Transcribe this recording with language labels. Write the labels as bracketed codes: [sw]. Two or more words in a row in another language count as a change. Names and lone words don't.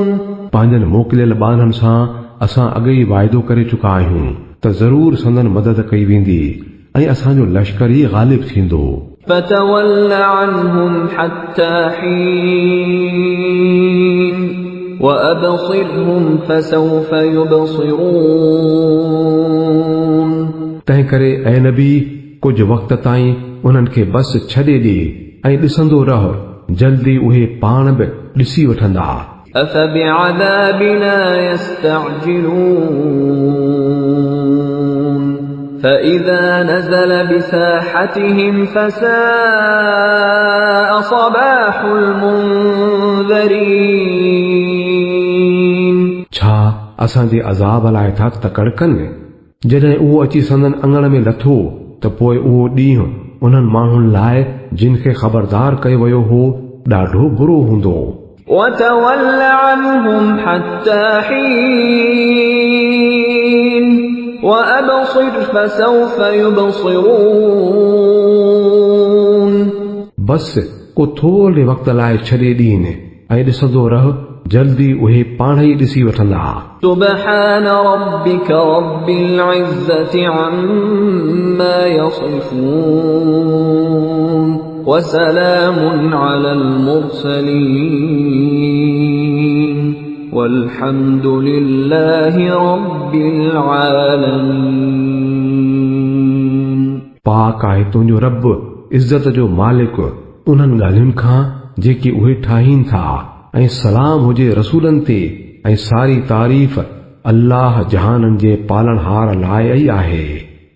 [sd] पंहिंजनि मोकिलियल ॿारनि सां असां अॻे ई वाइदो करे चुका आहियूं त ज़रूर संदन मदद कई वेंदी ऐं असांजो लश्कर ई गालिब थींदो। [ar] فَتَوَلَّ عَنْهُمْ حَتَّى حِينٍ وَأَبْصِرْهُمْ فَسَوْفَ يُبْصِرُونَ [sd] तंहिं करे ऐ नबी कुझु वक़्त ताईं उन्हनि खे बस छॾे ॾे ऐं ॾिसंदो रह, जल्दी उहे पाण बि ॾिसी वठंदा। [ar] أَفَبِعَذَابِنَا يَسْتَعْجِلُونَ فَإِذَا نَزَلَ بِسَاحَتِهِمْ فَسَاءَ صَبَاحُ الْمُنذَرِينَ [sd] छा असांजे अज़ाब लाइ था तकड़ कनि? जॾहिं उहो अची संदन अङण में लथो त पोइ उहो ॾींहुं उन्हनि माण्हुनि लाइ जिन खे ख़बरदार कयो वियो हो ॾाढो बुरो हूंदो। [ar] وَتَوَلَّ عَنْهُمْ حَتَّى حِينٍ وَأَبْصِرْ فَسَوْفَ يُبْصِرُونَ [sd] बस को थोरे वक़्त लाइ छॾे ॾीन ऐं ॾिसंदो रह, जल्दी उहे पाण ई ॾिसी वठंदा। [ar] سُبْحَانَ رَبِّكَ رَبِّ الْعِزَّةِ عَمَّا يَصِفُونَ وَسَلَامٌ عَلَى الْمُرْسَلِينَ وَالْحَمْدُ لِلَّهِ رَبِّ الْعَالَمِينَ [sd] पाक आहे तुंहिंजो रब, इज़त जो मालिक, उन्हनि ॻाल्हियुनि खां जेकी उहे ठाहीनि था, ऐं सलाम हुजे रसूलनि ते, ऐं सारी तारीफ़ अल्लाह जहाननि जे पालनहार लाइ ई आहे।